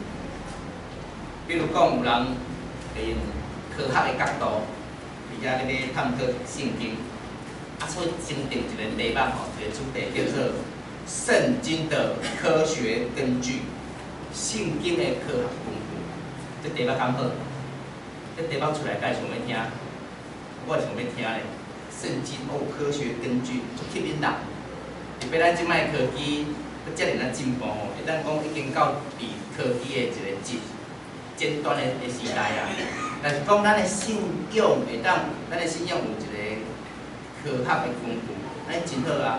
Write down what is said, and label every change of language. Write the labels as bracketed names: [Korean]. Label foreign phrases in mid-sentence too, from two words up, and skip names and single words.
[Min Nan Chinese] 比如讲，有人会用科学的角度，而且咧要探讨圣经，所以先定一个题目一个主题叫做。圣经的科学根据，圣经的科学根据，这题目刚好，这题目出来，该想要听，我想要听咧。圣经科学根据，足吸引人。特别咱即摆科技，佮遮尔啊进步吼，会当讲已经到比科技的一个尖端的时代啊。但是讲咱的信仰会当，咱的信仰有一个科学的根据，安尼真好啊。